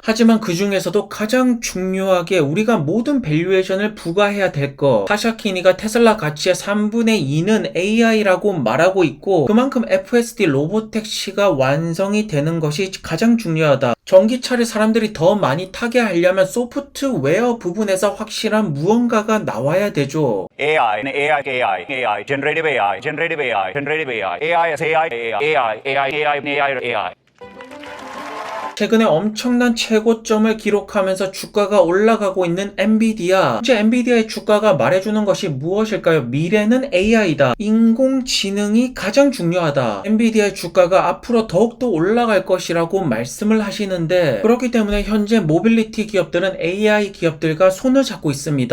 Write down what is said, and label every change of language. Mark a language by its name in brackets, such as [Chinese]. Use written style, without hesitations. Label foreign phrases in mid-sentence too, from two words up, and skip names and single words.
[Korean] 하지만 그 중에서도 가장 중요하게 우리가 모든 밸류에이션을 부과해야 될 것, 사샤키니가 테슬라 가치의 3분의 2는 AI라고 말하고 있고 그만큼 FSD 로보택시가 완성이 되는 것이 가장 중요하다. 전기차를 사람들이 더 많이 타게 하려면 소프트웨어 부분에서 확실한 무언가가 나와야 되죠. [English] AI, generative AI, generative AI, generative AI, AI as AI, AI, AI, AI, AI, AI. [Korean] 최근에 엄청난 최고점을 기록하면서 주가가 올라가고 있는 엔비디아. 현재 엔비디아의 주가가 말해주는 것이 무엇일까요? 미래는 AI다. 인공지능이 가장 중요하다. 엔비디아의 주가가 앞으로 더욱더 올라갈 것이라고 말씀을 하시는데, 그렇기 때문에 현재 모빌리티 기업들은 AI 기업들과 손을 잡고 있습니다.